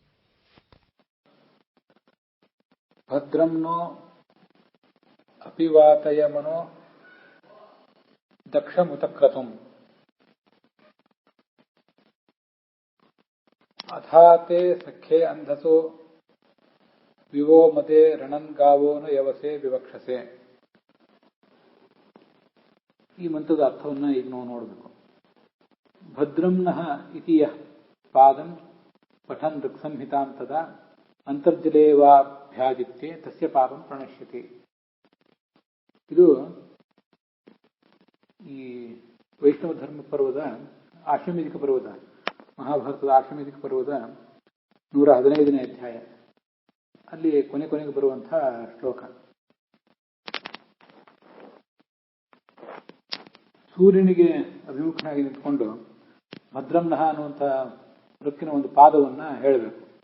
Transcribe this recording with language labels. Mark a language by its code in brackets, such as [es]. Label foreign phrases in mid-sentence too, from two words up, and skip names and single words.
[sa] ಭದ್ರಂನೋ ಅಪಿವಾತಯ ಮನೋ ದಕ್ಷಮುತಕ್ರತುಂ ಅಥಾತೆ ಸಖ್ಯೆ ಅಂಧಸೋ ವಿವೋ ಮದೆ ರಣನ್ ಗಾವೋನು ಯವಸೆ ವಿವಕ್ಷಸೆ. [kn] ಈ ಮಂತ್ರದ ಅರ್ಥವನ್ನು ಈಗ ನಾವು ನೋಡಬೇಕು. [sa] ಭದ್ರಂನಃ ಇತಿ ಯಃ ಪಾದಂ ಪಠನ್ ಋಕ್ಸಂಹಿತಾಂ ತದಾ ಅಂತರ್ಜಲೇ ವಾ ಭ್ಯಾದಿತ್ಯೆ ತಸ್ಯ ಪಾಪಂ ಪ್ರಣಶ್ಯತಿ. [kn] ಇದು ಈ ವೈಷ್ಣವ ಧರ್ಮ ಪರ್ವದ ಆಶ್ವಮೇಧಿಕ ಪರ್ವದ, ಮಹಾಭಾರತದ ಆಶ್ವಮೇಧಿಕ ಪರ್ವದ 115ನೇ ಅಧ್ಯಾಯ, ಅಲ್ಲಿ ಕೊನೆಗೆ ಬರುವಂತಹ ಶ್ಲೋಕ. ಸೂರ್ಯನಿಗೆ ಅಭಿಮುಖನಾಗಿ ನಿಂತ್ಕೊಂಡು ಭದ್ರಂನಃ ಅನ್ನುವಂಥ ವೃಕ್ಕಿನ ಒಂದು ಪಾದವನ್ನು ಹೇಳಬೇಕು.